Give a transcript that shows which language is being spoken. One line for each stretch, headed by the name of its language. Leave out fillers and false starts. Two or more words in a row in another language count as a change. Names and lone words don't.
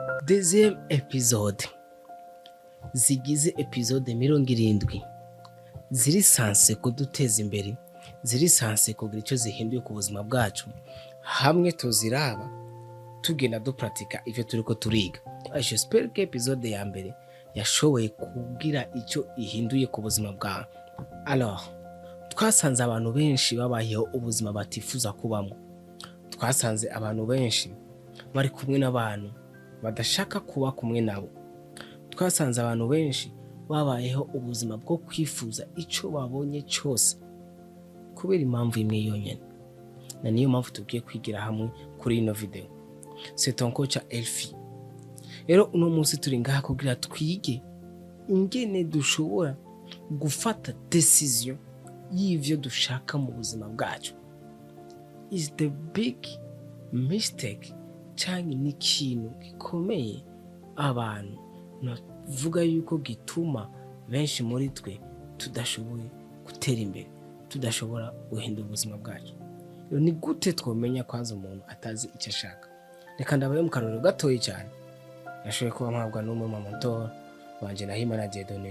French: deuxième episode
Rundi: zigize episode 70 ziri sanse kuduteza imbere, ziri sanse kugira icyo zihinduye ku buzima bwacu, hamwe tuziraba tugenda dupratika ivyo turiko turiga.
French: J'espère que
Rundi: episode ya mbere yashoboye kugira icyo ihinduye ku buzima bwawe. Alors twasanze abantu benshi babayeho ubuzima batifuza kubamo, twasanze abantu benshi bari kumwe n'abantu badashaka kuba kumwe nabo, twasanze abantu benshi babayeho ubuzima bwo kwifuza icyo babonye cyose kubera impamvu imwe yonyine, na niyo mpamvu tugiye kwigira hamwe kuri ino video.
French: C'est ton coach Elfi.
Rundi: Rero uno munsi turi ngaha kugira twige ingene dushobora gufata decision y'ivyo dushaka mu buzima bwacu.
English: Is the big mistake
Rundi: cyangwa ni ikintu gikomeye abantu navuga yuko gituma benshi muri twe tudashoboye gutera imbere, tudashobora guhindura ubuzima bwacu. Ni gute twomenya kwanza umuntu atazi icyo ashaka? Reka ndabaye mu karorero gatoyi cyane. Nashoboye kuba mpabwa n'umwe mu mentor wanje Nahimana Dieudonné.